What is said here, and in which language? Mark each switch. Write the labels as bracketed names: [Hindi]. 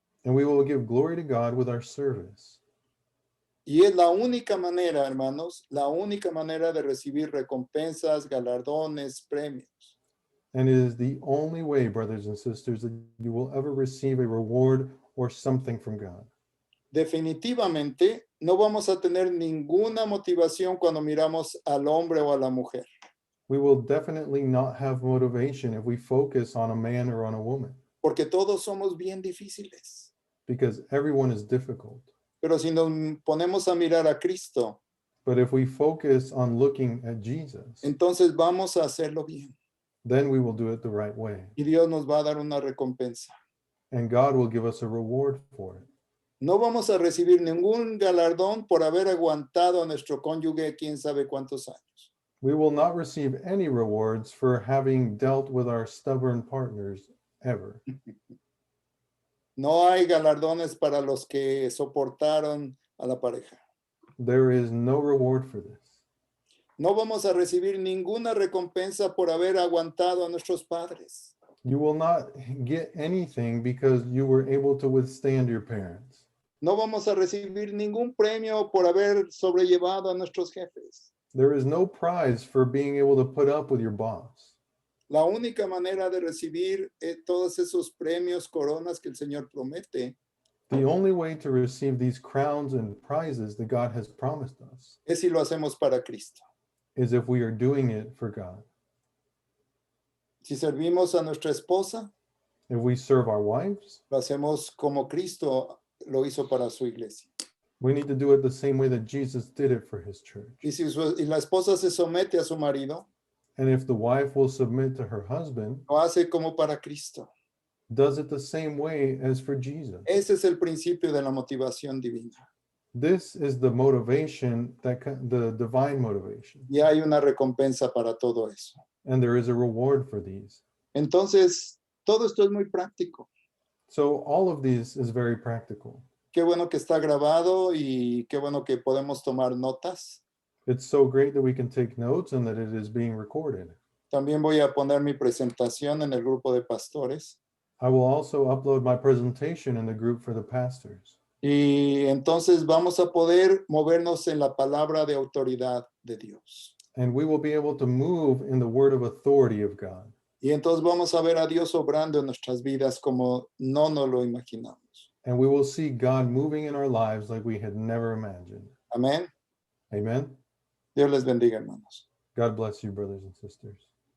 [English] And we will give glory to God with our service. [Spanish] Y es la única manera, hermanos, la única manera de recibir recompensas, galardones, premios. [English] And it is the only way, brothers and sisters, that you will ever receive a reward or something from God. [Spanish] Definitivamente no vamos a tener ninguna motivación cuando miramos al hombre o a la mujer. [English] We will definitely not have motivation if we focus on a man or on a woman, [Spanish] Porque todos somos bien difíciles. [English] because everyone is difficult. [Spanish] Pero si nos ponemos a mirar a Cristo, [English] But if we focus on looking at Jesus, [Spanish] entonces vamos a hacerlo bien. [English] then we will do it the right way. [Spanish] Y Dios nos va a dar una recompensa. [English] And God will give us a reward for it. [Spanish] No vamos a recibir ningún galardón por haber aguantado a nuestro cónyuge quién sabe cuántos años. [English] We will not receive any rewards for having dealt with our stubborn partners ever. [Spanish] No hay galardones para los que soportaron a la pareja. [English] There is no reward for this. [Spanish] No vamos a recibir ninguna recompensa por haber aguantado a nuestros padres. [English] You will not get anything because you were able to withstand your parents. [Spanish] No vamos a recibir ningún premio por haber sobrellevado a nuestros jefes. [English] There is no prize for being able to put up with your boss. [Spanish] La única manera de recibir todos esos premios, coronas que el Señor promete, [English] The only way to receive these crowns and prizes that God has promised us [Spanish] es si lo hacemos para Cristo. [English] is if we are doing it for God. [Spanish] Si servimos a nuestra esposa, [English] If we serve our wives, [Spanish] lo hacemos como Cristo lo hizo para su iglesia. [English] we need to do it the same way that Jesus did it for his church. [Spanish] Y la esposa se somete a su marido, [English] And if the wife will submit to her husband, [Spanish] lo hace como para Cristo. [English] does it the same way as for Jesus. [Spanish] Ese es el principio de la motivación divina. [English] This is the motivation, the divine motivation. [Spanish] Y hay una recompensa para todo eso. [English] And there is a reward for these. [Spanish] Entonces, todo esto es muy práctico. [English] So all of these is very practical. [Spanish] Qué bueno que está grabado y qué bueno que podemos tomar notas. [English] It's so great that we can take notes and that it is being recorded. [Spanish] También voy a poner mi presentación en el grupo de pastores. [English] I will also upload my presentation in the group for the pastors. [Spanish] Y entonces vamos a poder movernos en la palabra de autoridad de Dios. [English] And we will be able to move in the word of authority of God. [Spanish] Y entonces vamos a ver a Dios obrando en nuestras vidas como no nos lo imaginamos. [English] And we will see God moving in our lives like we had never imagined. [Spanish] Amén. [English] Amen. [Spanish] Dios les bendiga, hermanos. [English] God bless you, brothers and sisters.